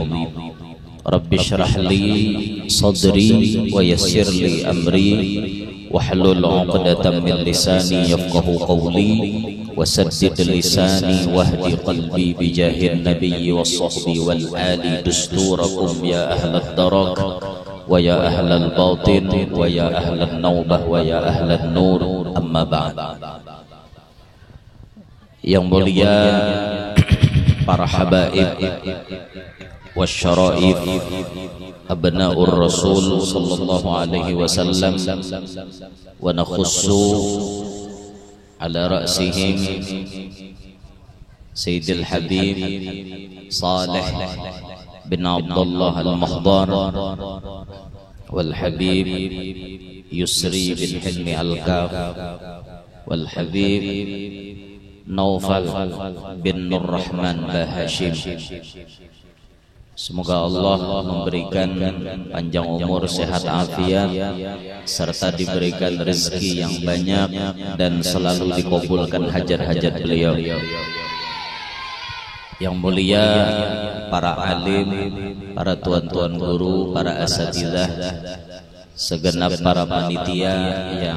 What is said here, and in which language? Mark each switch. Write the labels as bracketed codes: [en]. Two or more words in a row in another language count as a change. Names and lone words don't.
[ar] رب اشرح لي صدري ويسر لي أمري واحلل عقدة من لساني يفقه قولي وسدد لساني واهدي قلبي بجاه النبي والصحب والآل. دستوركم يا أهل الدرك ويا أهل الباطن ويا أهل النوبة ويا أهل النور. أما بعد. [id] Yang mulia para habaib [ar] والشرائف أبناء الرسول صلى الله عليه وسلم ونخص على رأسهم Sayyidil Habib Salih bin Abdullah al-Mahdar wal Habib Yusri bin Hilmi al-Kaf wal Habib Naufal bin Nur Rahman Bahashim. [id] Semoga Allah memberikan panjang umur, sehat afiat, serta diberikan rezeki yang banyak dan selalu dikabulkan hajat-hajat beliau. Yang mulia para alim, para tuan-tuan guru, para asatidzah, segenap para panitia yang